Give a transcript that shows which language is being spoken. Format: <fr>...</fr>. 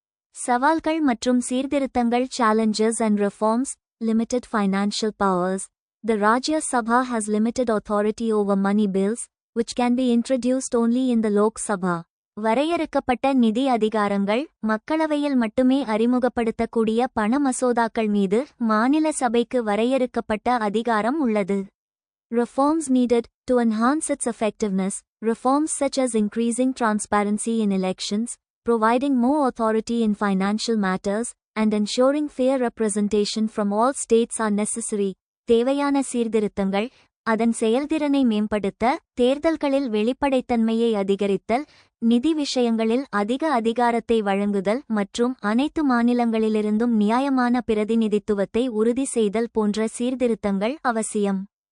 <ta>சவால்கள் மற்றும் சீர்திருத்தங்கள்.</ta> <en>Challenges and reforms. Limited financial powers. The Rajya Sabha has limited authority over money bills, which can be introduced only in the Lok Sabha.</en> <ta>வரையறுக்கப்பட்ட நிதி அதிகாரங்கள். மக்களவையில் மட்டுமே அறிமுகப்படுத்தக்கூடிய பண மசோதாக்கள் மீது மாநில சபைக்கு வரையறுக்கப்பட்ட அதிகாரம் உள்ளது.</ta> <en>Reforms needed. To enhance its effectiveness, reforms such as increasing transparency in elections, providing more authority in financial matters, and ensuring fair representation from all states are necessary.</en> <ta>தேவையான சீர்திருத்தங்கள். அதன் செயல்திறனை மேம்படுத்த தேர்தல்களில் வெளிப்படைத்தன்மையை அதிகரித்தல், நிதி விஷயங்களில் அதிக அதிகாரத்தை வழங்குதல் மற்றும் அனைத்து மாநிலங்களிலிருந்தும் நியாயமான பிரதிநிதித்துவத்தை உறுதி செய்தல் போன்ற சீர்திருத்தங்கள் அவசியம்.</ta>